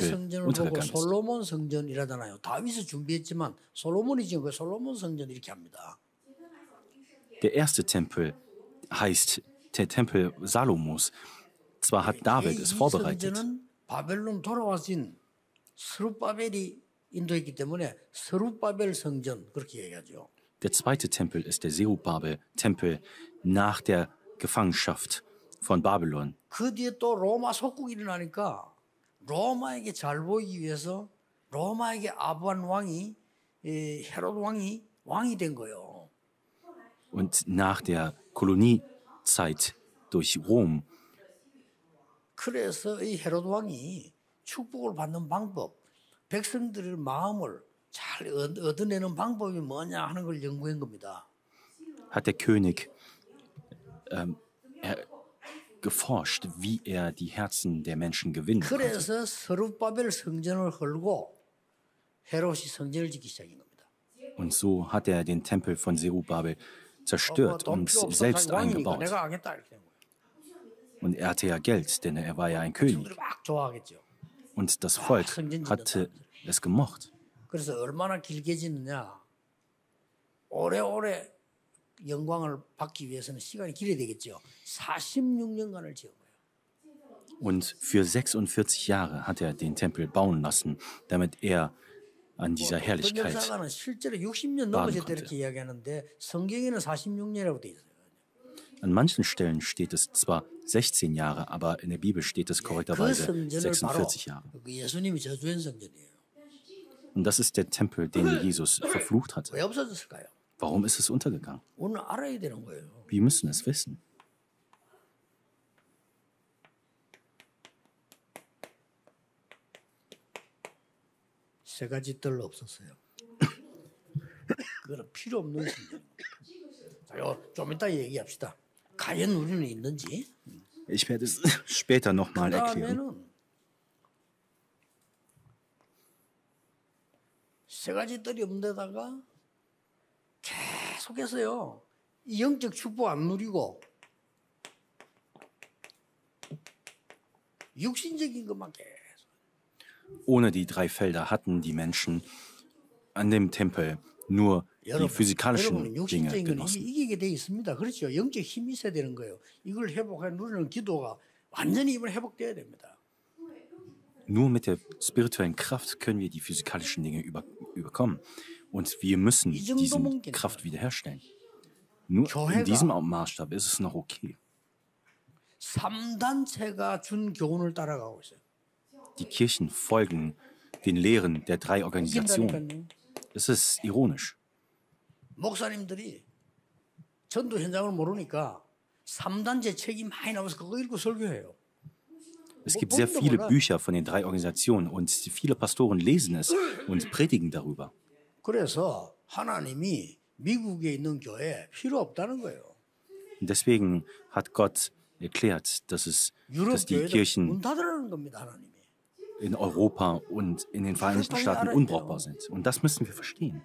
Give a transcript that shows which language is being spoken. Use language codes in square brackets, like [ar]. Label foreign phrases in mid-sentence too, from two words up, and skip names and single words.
[ko] 제1성전을 보고 [de] untergegangen ist. [ko] 솔로몬 성전이라잖아요. 다윗이 준비했지만 솔로몬이 지은 거 솔로몬 성전 이렇게 합니다. [de] Der erste Tempel heißt der Tempel Salomos. Zwar hat David es vorbereitet, [ko] 제2성전은 바벨론 돌아와신 스룹바벨이 인도했기 때문에 스룹바벨 성전 그렇게 얘기하죠. [de] der zweite Tempel ist der Zerubabel-Tempel nach der Gefangenschaft von Babylon. [ko] 그 뒤에 또 로마 속국이 일어나니까 로마에게 잘 보이기 위해서 로마에게 아반 왕이 헤롯 왕이 된 거예요. [de] Und nach der Koloniezeit durch Rom [ko] 그래서 이 헤롯 왕이 축복을 받는 방법, 백성들의 마음을 잘 얻어내는 방법이 뭐냐 하는 걸 연구한 겁니다. [de] hat der König geforscht, wie er die Herzen der Menschen gewinnen konnte. [ko] 그래서 스룹바벨 성전을 헐고 헤롯이 성전을 짓기 시작한 겁니다. [de] Und so hat er den Tempel von Zerubabel zerstört [ko] 돈 [de] und [ko] 필요 없어 [de] selbst [ko] 왕이니까 [de] eingebaut. [ko] 내가 하겠다 이렇게 된 거예요. [de] Und er hatte ja Geld, denn er war ja ein König. [ko] 사람들이 막 좋아하겠죠. [de] Und das Volk hatte es gemocht. [ko] 그래서 얼마나 길게 짓느냐. 오래오래 영광을 받기 위해서는 시간이 길어야 되겠죠. 46년간을 지은 거예요. [de] Und für 46 Jahre hat er den Tempel bauen lassen, damit er an dieser [ko] 어떤 [de] Herrlichkeit. [ko] 역사가는 실제로 60년 [de] baden [ko] 넘으셨다 이렇게 이야기하는데 성경에는 46년이라고 돼 있어요. [de] An manchen Stellen steht es zwar 16 Jahre, aber in der Bibel steht es [ko] 그 [de] korrekterweise [ko] 성전을 바로 [de] 46 Jahre. [ko] 그 예수님이 저주한 성전이에요. [de] Und das ist der Tempel, den Jesus verflucht hatte. [ko] 왜 없어졌을까요? [de] Warum ist es untergegangen? [ko] 오늘 알아야 되는 거예요. [de] Wir müssen es wissen. [ko] 세 가지 뜰 없었어요. 그거는 필요 없는 성전. 자, 좀 이따 얘기합시다. 과연 우리는 있는지. [de] Ich werde es später nochmal erklären. [ko] 그다음에는 세 가지 뜰이 없는 데다가 계속해서요. 이 영적 축복 안 누리고 육신적인 것만 계속. [de] Ohne die drei Felder hatten die Menschen an dem Tempel nur die physikalischen [ko] 여러분은 [de] Dinge [ko] 육신적인 건 [de] genossen. [ko] 이기게 돼 있습니다. 그렇죠. 영적 힘이 있어야 되는 거예요. 이걸 회복해 누리는 기도가 완전히 이번 회복돼야 됩니다. [de] Nur mit der spirituellen Kraft können wir die physikalischen Dinge überkommen. Und wir müssen diese Kraft wiederherstellen. Nur in diesem Maßstab ist es noch okay. [ko] 3단체가 준 교훈을 따라가고 있어요. [de] Die Kirchen folgen den Lehren der drei Organisationen. Es ist ironisch. [ko] 목사님들이 전도 현장을 모르니까 3단체 책이 많이 나와서 그거 읽고 설교해요. [de] Es gibt sehr viele Bücher von den drei Organisationen und viele Pastoren lesen es und predigen darüber. [ko] 그래서 하나님이 미국에 있는 교회 필요 없다는 거예요. [de] Und deswegen hat Gott erklärt, dass [ko] 유럽 [de] die [ko] 교회도 [de] Kirchen [ko] 문 닫으라는 겁니다, 하나님이. [de] in Europa und in den Vereinigten Staaten unbrauchbar sind. Und das müssen wir verstehen.